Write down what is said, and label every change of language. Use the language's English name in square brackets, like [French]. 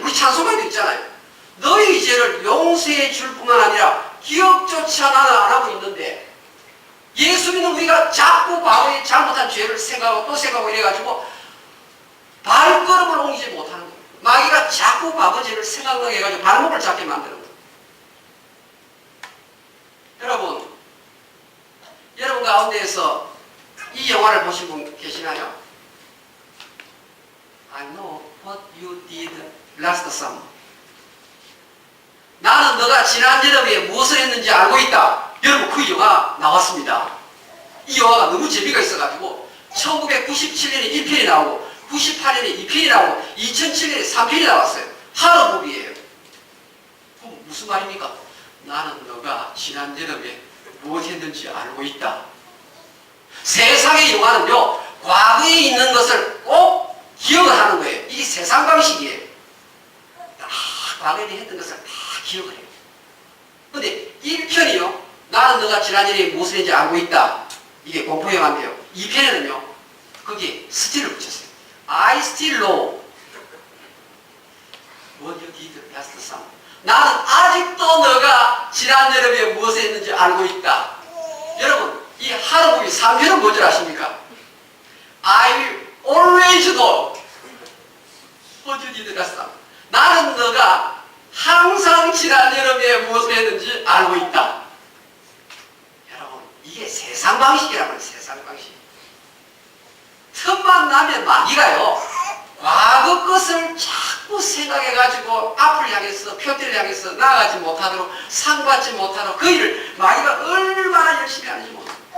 [Korean] 우리 찬송가에도 있잖아요. 너희 죄를 용서해 줄 뿐만 아니라 기억조차 나는 안 하고 있는데, 예수 믿는 우리가 자꾸 과거에 잘못한 죄를 생각하고 또 생각하고 이래가지고 발걸음을 옮기지 못하는 거예요. 마귀가 자꾸 과거 죄를 생각나게 해가지고 발목을 잡게 만드는 거예요. 여러분 가운데에서 이 영화를 보신 분 계시나요? [English] I know what you did last summer. [Korean] 나는 너가 지난 여름에 무엇을 했는지 알고 있다. 여러분, 그 영화 나왔습니다. 이 영화가 너무 재미가 있어가지고 1997년에 1편이 나오고 98년에 2편이 나오고 2007년에 3편이 나왔어요. 하러무비예요. 그럼 무슨 말입니까? 나는 너가 지난 여름에 무엇 했는지 알고 있다. 세상의 영화는요, 과거에 있는 것을 꼭 기억을 하는 거예요. 이게 세상 방식이에요. 다 과거에 했던 것을 다 기억을 해요. 근데 1편이요, 나는 너가 지난 여름에 무엇을 했는지 알고 있다. 이게 공포영화인데요. 2편에는요, 거기에 스틸을 붙였어요. [English] I still know what you did last summer. [Korean] 나는 아직도 너가 지난 여름에 무엇을 했는지 알고 있다. 여러분, 이 하루부비 3편은 뭔지 아십니까? [English] I will always know what you did last summer. [Korean] 나는 너가 항상 지난 여름에 무엇을 했는지 알고 있다. 여러분, 이게 세상 방식이라고요. 세상 방식. 틈만 나면 마귀가요, 과거 것을 자꾸 생각해가지고 앞을 향해서, 표대를 향해서 나아가지 못하도록, 상받지 못하도록 그 일을 마귀가 얼마나 열심히 하는지 모릅니다.